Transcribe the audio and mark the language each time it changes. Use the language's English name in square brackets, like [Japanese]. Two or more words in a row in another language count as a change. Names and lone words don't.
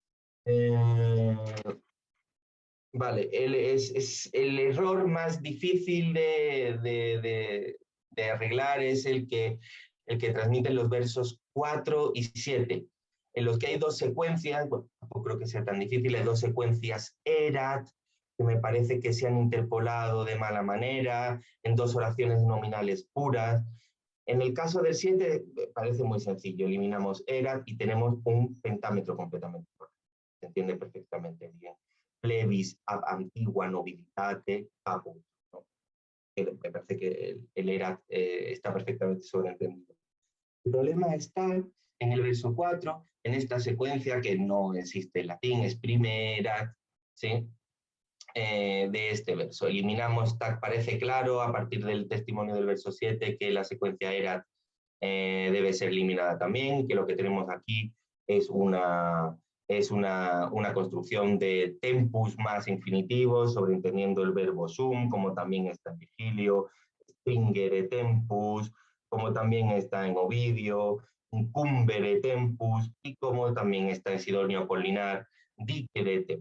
[Spanish] Vale, es el error más difícil de arreglar es el que transmiten los versos 4 y 7, en los que hay dos secuencias, bueno, tampoco creo que sea tan difícil, hay dos secuencias erat, que me parece que se han interpolado de mala manera, en dos oraciones nominales puras. En el caso del 7 parece muy sencillo, eliminamos erat y tenemos un pentámetro completamente correcto. Se entiende perfectamente bien. [Latin] Plebis ab antigua nobilitate caput, [Spanish] ¿no? Me parece que el erat está perfectamente sobreentendido. El problema está en el verso 4, en esta secuencia que no existe en latín, es primerat, ¿sí? De este verso. Eliminamos tac, parece claro a partir del testimonio del verso 7 que la secuencia erat debe ser eliminada también, que lo que tenemos aquí es una construcción de tempus más infinitivos, sobreentendiendo el verbo sum, como también está en Virgilio, [Latin] stringere tempus, [Spanish] como también está en Ovidio, [Latin] incumbere tempus, [Spanish] y como también está en Sidonio Apolinar, [Latin] dicere tempus.